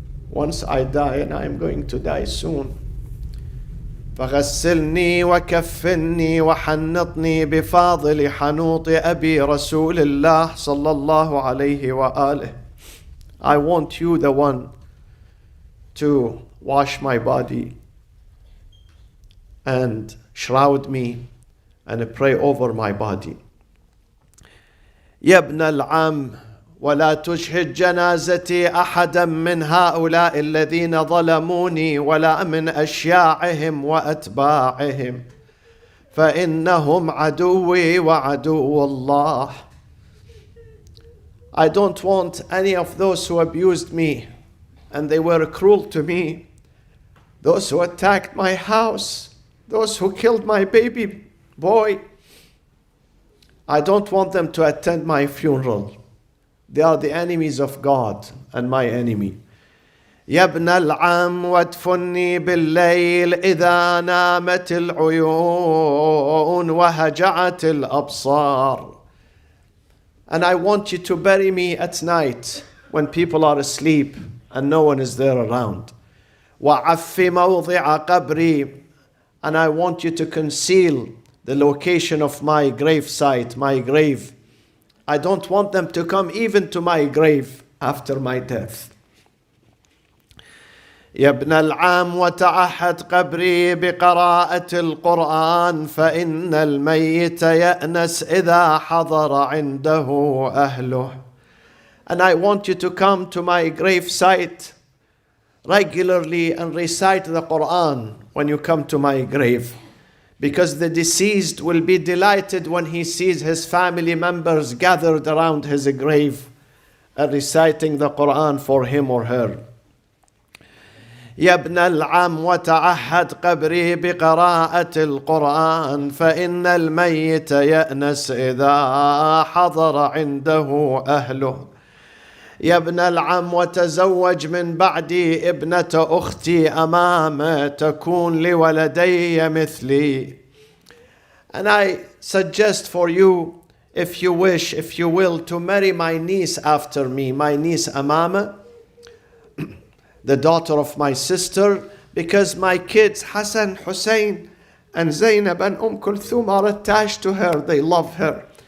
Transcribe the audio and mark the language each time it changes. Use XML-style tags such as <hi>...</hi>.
<en>Once I die, and I am going to die soon,</en> <ar>فغسلني وكفني وحنطني بفاضل حنوط أبي رسول الله صلى الله عليه وآله.</ar> <en>I want you, the one, to wash my body and shroud me and pray over my body.</en> <ar>يا ابن العم ولا تشهد جنازتي أحدا من هؤلاء الذين ظلموني ولا من أشياعهم وأتباعهم فإنهم عدوي وعدو الله.</ar> <en>I don't want any of those who abused me and they were cruel to me, those who attacked my house, those who killed my baby boy. I don't want them to attend my funeral. They are the enemies of God and my enemy.</en> <ar>يا ابن العم وادفني بالليل إذا نامت العيون وهجعت الأبصار.</ar> <en>And I want you to bury me at night when people are asleep and no one is there around.</en> <ar>وعف موضع قبري.</ar> <en>And I want you to conceal the location of my grave site, my grave. I don't want them to come even to my grave after my death.</en> <ar>يا ابن العام وتعهد قبري بقراءة القرآن فإن الميت يأنس إذا حضر عنده أهله.</ar> <en>And I want you to come to my grave site regularly and recite the Quran when you come to my grave. Because the deceased will be delighted when he sees his family members gathered around his grave and reciting the Quran for him or her.</en> <ar>يا ابن العم وتعهد قبري بقراءة القرآن فإن الميت يأنس إذا حضر عنده أهله. يا ابن العم وتزوج من بعدي ابنة أختي أمامة تكون لولدي مثلي.</ar> <en>And I suggest for you, if you wish, if you will, to marry my niece after me, my niece Amama, the daughter of my sister, because my kids Hassan, Hussein, and Zainab and Kulthum are attached to her. They love her.</en>